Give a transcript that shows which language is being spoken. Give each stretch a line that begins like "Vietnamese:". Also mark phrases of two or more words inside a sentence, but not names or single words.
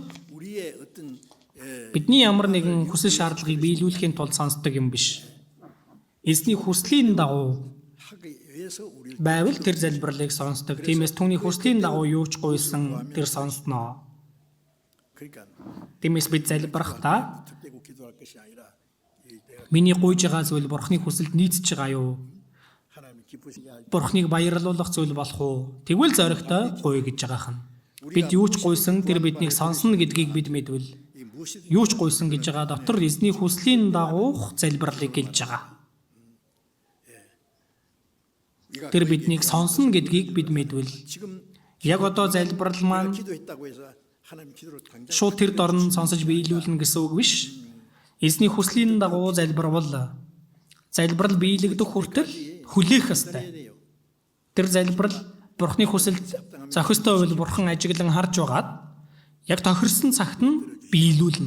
Korean: 우리의 어떤
Mongolian: Бидний ямар нэгэн хүсэл шаардлагыг биелүүлэхийн тулд сонсдог юм биш. Эзний хүслийн дагуу
Korean: 하기 위해서 우리를
Mongolian: байвал тэр залбиралыг сонсдог. Тиймээс түүний хүслийн дагуу юу ч гуйсан тэр сонсноо.
Korean: 그러니까
Mongolian: Тиймээс бид залбирахдаа
Korean: 툭대고 기도할 것이 아니라 내가
Mongolian: миний гуйж байгаа зүйл Бурхны хүсэлд нийцэж байгаа юу?
Korean: 하나님 기쁘시게 하기
Mongolian: Бурхныг баярлуулах зүйл болох уу? Тэгвэл зоригтой гуй гэж байгаа юм. Бид юу ч гуйсан тэр биднийг сонсно гэдгийг бид мэдвэл
Korean: 이 무엇이든
Mongolian: юу ч гуйсан гэж байгаа дотор эзний хүслийн дагуух залбиралыг гэлж байгаа.
Korean: 우리가
Mongolian: Тэр биднийг сонсно гэдгийг бид мэдвэл
Korean: 지금
Mongolian: яг одоо залбирал маань
Korean: 기도했다고 해서 하나님 기도를 당장
Mongolian: шууд тэр дорн сонсож биелүүлнэ гэсэн үг биш. Эзний хүслийн дагуу залбирвал залбирал биелэгдэх хүртэл хүлээх ёстой.
Korean: 돼요.
Mongolian: Тэр залбирал Бурхны хүсэлд зохистой байвал Бурхан ажиглан харж байгаад Яг тохирсон цагт нь биелүүлнэ.